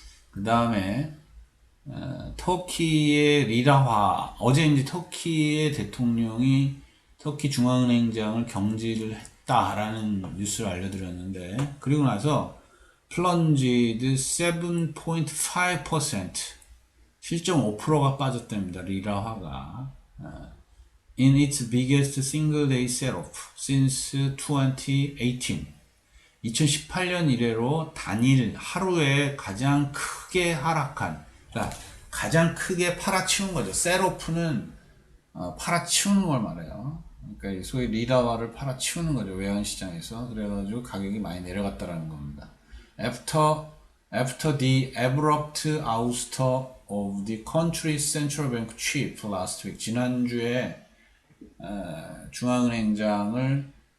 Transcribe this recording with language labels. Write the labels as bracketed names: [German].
[Korean] 그 다음에 터키의 리라화, 어제 이제 터키의 대통령이 터키 중앙은행장을 경질을 했다라는 뉴스를 알려드렸는데, 그리고 나서 plunged 7.5%, 7.5%가 빠졌답니다. 리라화가. [English] In its biggest single day sell-off since 2018. [Korean] 2018년 이래로 단일 하루에 가장 크게 하락한, 그러니까 가장 크게 팔아치운 거죠. 셀오프는 팔아치우는 걸 말해요. 그러니까 소위 리라화를 팔아치우는 거죠. 외환시장에서. 그래가지고 가격이 많이 내려갔다라는 겁니다. [English] After the abrupt ouster of the country's central bank chief last week. [Korean] 지난주에 중앙은행장을